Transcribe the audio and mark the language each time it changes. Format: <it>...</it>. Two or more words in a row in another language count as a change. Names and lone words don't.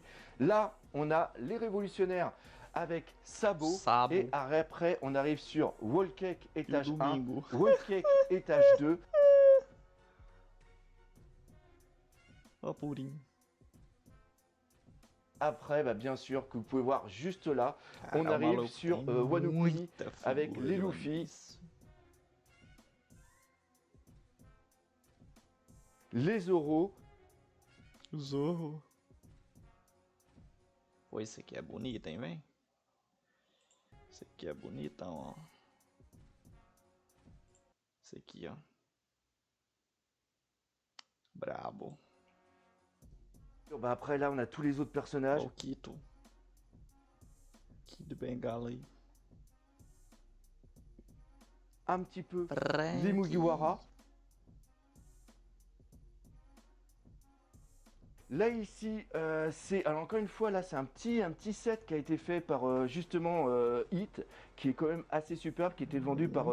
<fr>Là, on a les révolutionnaires avec Sabo. Sabo. Et après, on arrive sur Wallcake</fr> <pt>E o</pt> <fr>étage 1,</fr> <pt>Domingo.</pt> <fr>Wallcake étage 2.</fr> <pt>Ó a Purim.</pt> <fr>Après, bah, bien sûr, que vous pouvez voir juste là, on</fr> <pt>Cara, o</pt> <fr>arrive</fr> <pt>maluco</pt> <fr>sur</fr> <pt>tem</pt> <fr>Wano Kuni</fr> <pt>muita</pt> <fr>avec</fr> <pt>figura</pt> <fr>les</fr> <pt>de One</pt> <fr>Luffy.</fr> <pt>Piece.</pt> <fr>Les Zoro.</fr> <pt>Zorro. Pô, esse aqui é bonito, hein, velho? Esse aqui é bonitão, ó. Esse aqui, ó. Brabo.</pt> <fr>Bah, après, là, on a tous les autres</fr> <pt>Ó</pt> <fr>personnages.</fr> <pt>o Kito. Kid Bengala aí.</pt> <fr>Un petit peu les Franky. Mugiwara. Là ici, c'est, alors encore une fois, là c'est un petit set qui a été fait par justement Hit, qui est quand même assez superbe, qui était vendu par</fr>